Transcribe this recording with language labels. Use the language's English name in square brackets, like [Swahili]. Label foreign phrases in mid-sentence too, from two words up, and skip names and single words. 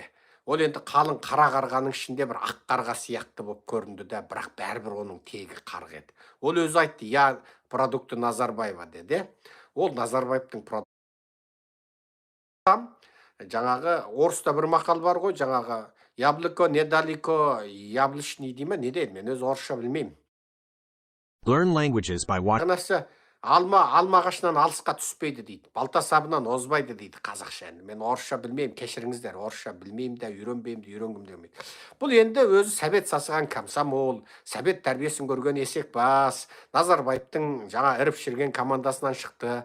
[Kazakh] Ол енді қалың қара қарғаның ішінде бір ақ қарға сияқты болып көрінді де, бірақ бәрібір оның тегі қарғы еді. Ол өзі айтты, [Russian] я продукты Назарбаева [Kazakh] деді. Ол Назарбаевтың продукты. Жаңағы орыста бір мақал бар ғой, жаңағы [Russian] яблоко недалеко яблочный [Kazakh] дей ме, не дейді, мен өзі орысша білмеймін. [English] Learn languages by watching. [Kazakh] Мағынасы алма ағашынан алысқа түспейді дейді, балта сабынан озбайды дейді қазақша. Мен орысша білмеймін, кешіріңіздер, орысша білмеймін де, үйренбеймін де, үйренгім демейді. Бұл енді өзі сәбет сасыған комсомол, сәбет тәрбиесін көрген есек бас, Назарбаевтың жаңа іріп шірген командасынан шықты.